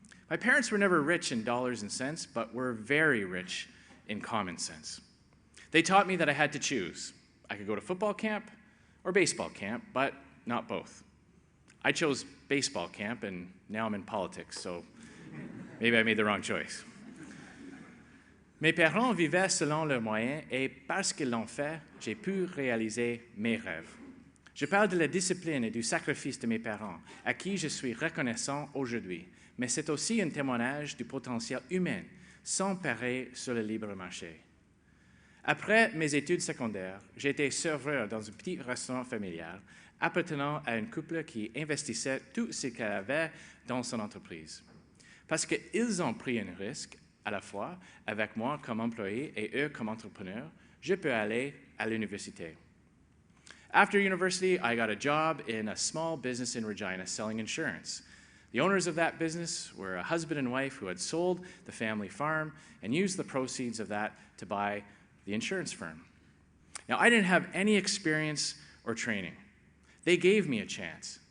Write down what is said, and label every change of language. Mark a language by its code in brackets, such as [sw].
[en] My parents were never rich in dollars and cents, but were very rich in common sense. They taught me that I had to choose. I could go to football camp or baseball camp, but not both. I chose baseball camp, and now I'm in politics, so maybe I made the wrong choice. [fr] Mes parents vivaient selon leurs moyens, et parce qu'ils l'ont fait, j'ai pu réaliser mes rêves. Je parle de la discipline et du sacrifice de mes parents, à qui je suis reconnaissant aujourd'hui, mais c'est aussi un témoignage du potentiel humain sans pareil sur le libre marché. Après mes études secondaires, j'ai été serveur dans un petit restaurant familial appartenant à un couple qui investissait tout ce qu'elle avait dans son entreprise. Parce qu'ils ont pris un risque à la fois avec moi comme employé et eux comme entrepreneur, je peux aller à l'université. [en] After university, I got a job in a small business in Regina selling insurance. The owners of that business were a husband and wife who had sold the family farm and used the proceeds of that to buy the insurance firm. Now, I didn't have any experience or training. They gave me a chance.